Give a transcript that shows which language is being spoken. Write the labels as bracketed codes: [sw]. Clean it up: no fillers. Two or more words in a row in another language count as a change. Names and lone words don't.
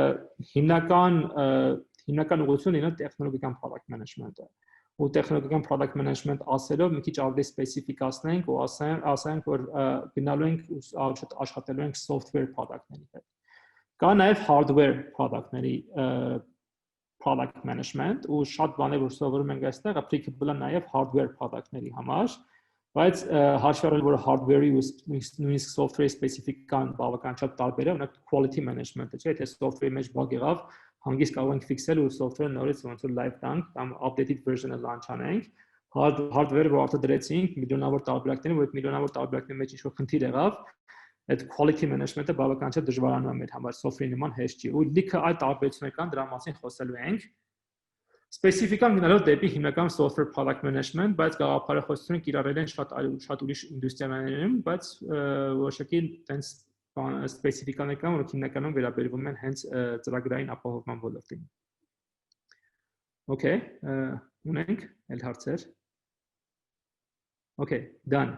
[hy] հիմնական ուղղությունը ինը տեխնոլոգիական [en] product management-ը։ [hy] Ու տեխնոլոգիական [en] product management [hy] ասելով մի քիչ ավելի սպეციფիկացնենք ու ասենք որ գնալու ենք աշխատելու ենք [en] software product-ների [hy] հետ։ Կա նաև [en] hardware product-ների product management [hy] ու շատ բաներ որ սովորում ենք այստեղ applicable է նաև [en] hardware product-ների [hy] համար, բայց հաշվի առնելով որ hardware-ի ու նույնիսկ software-ի սպეციფիկան բավականաչափ տարբեր է, օրինակ [en] quality management-ը, [hy] չէ՞, եթե software-ի մեջ bug եղավ, հանգիստ կարող ենք ֆիքսել ու software-ը նորից ոնց որ live տանք կամ [en] updated version-ը launch [hy] անենք, hardware-ը որ արդեն դրեցինք միլիոնավոր տարբերակների, որ այդ միլիոնավոր տարբերակների մեջ ինչ-որ խնդիր եղավ, այդ [en] quality management-ը [hy] բավականաչափ դժվարանում է մեր համար software-ի նման հեշտ չի ու լիքը այլ տարբերություններ կան դրա մասին խոսելու ենք Սպეციფիկան գնալով դեպի հիմնական [en] software product management, [hy] բայց գաղափարախոսությունը կիրառել են շատ ուրիշ ինդուստրիաներում, բայց որոշակի տենց սպეციფիկաներ կան, որոնք հիմնականում վերաբերվում են հենց ծրագրային ապահովման ոլորտին։ Okay, ունենք այլ հարցեր։ [en] Okay, done.